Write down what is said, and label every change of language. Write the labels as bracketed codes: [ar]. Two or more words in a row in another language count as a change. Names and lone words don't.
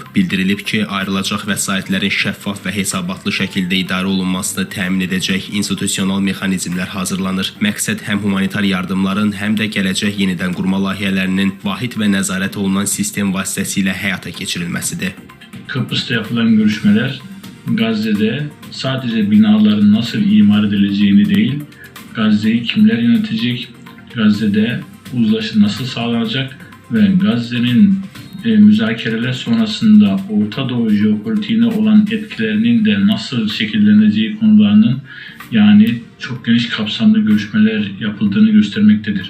[az] Bildirilib ki, ayrılacaq vəsaitlərin şəffaf və hesabatlı şəkildə idarə olunmasını təmin edəcək institusional mexanizmlər hazırlanır. Məqsəd həm humanitar yardımların, həm də gələcək yenidən qurma layihələrinin vahid və nəzarət olunan sistem vasitəsilə həyata keçirilməsidir. [tr] Kıbrıs'ta yapılan görüşmeler Gazze'de sadece binaların nasıl imar edileceğini değil, Gazze'yi kimler yönetecek, Gazze'de uzlaşı nasıl sağlanacak ve Gazze'nin müzakereler sonrasında Orta Doğu jeopolitiğine olan etkilerinin de nasıl şekilleneceği konularının yani çok geniş kapsamlı görüşmeler yapıldığını göstermektedir.